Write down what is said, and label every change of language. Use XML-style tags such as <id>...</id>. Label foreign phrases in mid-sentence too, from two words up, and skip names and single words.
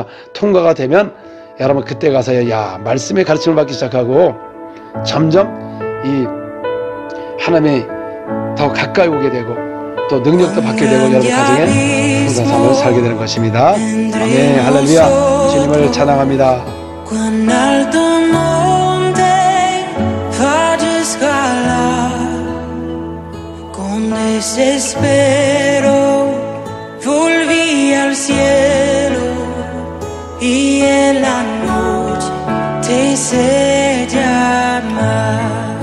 <ko>통과가 되면 여러분 그때 가서야 말씀의 가르침을 받기 시작하고, 점점 이 하나님이 더 가까이 오게 되고, 또 능력도 받게 되고, 여러분 가정에 항상 삶을 살게 되는 것입니다. 아멘. 할렐루야. 주님을 찬양합니다.</ko> <es>Volví al cielo y en la noche te hice llamar.</es>